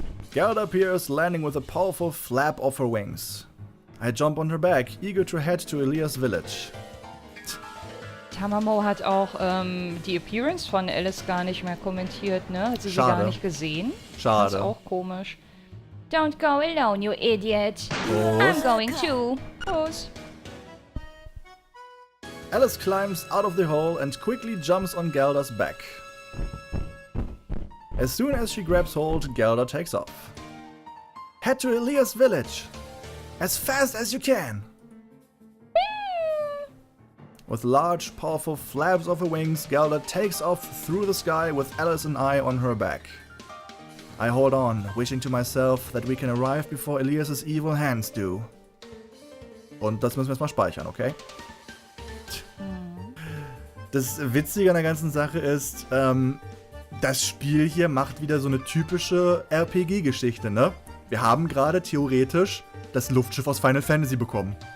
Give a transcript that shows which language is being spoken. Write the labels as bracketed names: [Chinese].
[English] Gelda appears, landing with a powerful flap of her wings. I jump on her back, eager to head to Elias village. [German] Tamamo hat auch die Appearance von Alice gar nicht mehr kommentiert, ne? Hat sie gar nicht gesehen? Schade. Das ist auch komisch. [English] Don't go alone, you idiot. [German] Prost. [English] I'm going too. [German] Los. [English] Alice climbs out of the hole and quickly jumps on Gelda's back. As soon as she grabs hold, Gelda takes off. Head to Elias village! As fast as you can! With large, powerful flaps of her wings, Gelda takes off through the sky with Alice and I on her back. I hold on, wishing to myself that we can arrive before Elias's evil hands do. [German] Und das müssen wir jetzt mal speichern, okay? Das Witzige an der ganzen Sache ist, das Spiel hier macht wieder so eine typische RPG-Geschichte, ne? Wir haben gerade theoretisch das Luftschiff aus Final Fantasy bekommen.